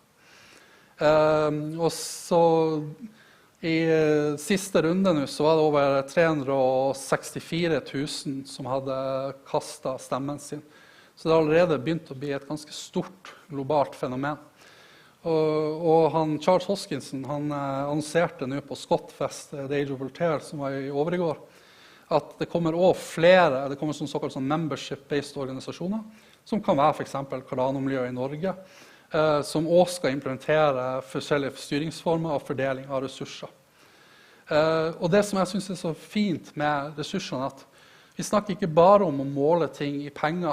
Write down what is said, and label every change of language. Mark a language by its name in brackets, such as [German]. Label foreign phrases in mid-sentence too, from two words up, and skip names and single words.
[Norwegian] Og så i siste runde nå så var det over 364 000 som hadde kastet stemmen sin. Så det har allerede begynt å bli et ganske stort globalt fenomen. Og Charles Hoskinson, han annonserte nå på Scottfest, The Age of Voltaire, som var i overgår, at det kommer også flere, det kommer såkalt membership-based organisasjoner, som kan være for eksempel Cardano-miljøet i Norge, som også skal implementere forskjellige styringsformer og fordeling av ressurser. Og det som jeg synes så fint med ressursene, at vi snakker ikke bare om å måle ting i penger.